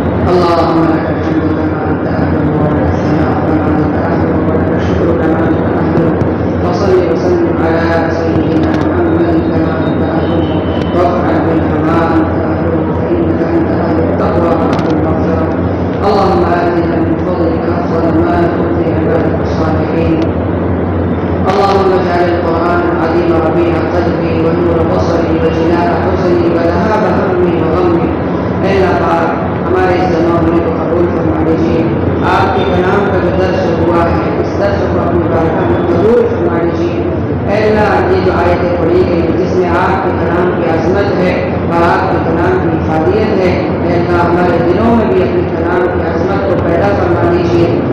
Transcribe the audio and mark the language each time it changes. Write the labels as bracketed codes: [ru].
[ar] اللهم لك الحمد كما انت اهل ولك الثناء كما انت اهل ولك الشكر كما انت اهل، وصل وسلم على سيدنا محمد كما انت اهل، وافعل بالكما انت اهل، فانك انت اهل التقوى واهل المغفره. اللهم اتنا من فضلك افضل ما تؤتي عبادك الصالحين. اللهم اجعل القرآن العظيم ربيع قلبي ونور بصري وجلاء حزني وذهاب همي وغمي. [ur] اے اللہ پاک، ہمارے اس جمع ہونے کو قبول فرما لیجیے، آپ کے کلام کا جو درس ہوا ہے اس درس کو اپنی بارگاہ میں قبول فرما لیجیے۔ اے اللہ، یہ جو آیتیں پڑھی گئی جس میں آپ کے کلام کی عظمت ہے اور آپ کے کلام کی افادیت ہے، اے اللہ ہمارے دلوں میں بھی اپنے کلام کی عظمت کو پیدا فرما دیجیے،